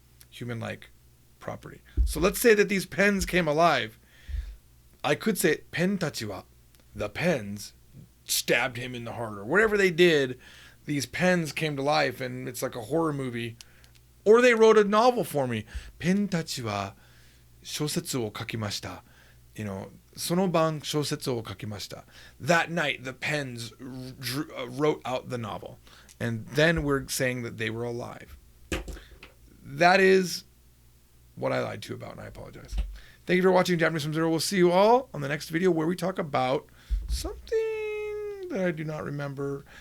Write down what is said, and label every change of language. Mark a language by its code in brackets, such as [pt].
[en] human-like property. So let's say that these pens came alive. I could say, [ja] pen tachi wa, [en] the pens stabbed him in the heart, or whatever they did, these pens came to life, and it's like a horror movie. Or they wrote a novel for me. [ja] Pen tachi wa shousetsu wo kakimashita. [en] You know, [ja] その晩小説を書きました. [en] That night, the pens wrote out the novel. And then we're saying that they were alive. That is what I lied to you about, and I apologize. Thank you for watching Japanese from Zero. We'll see you all on the next video where we talk about something that I do not remember.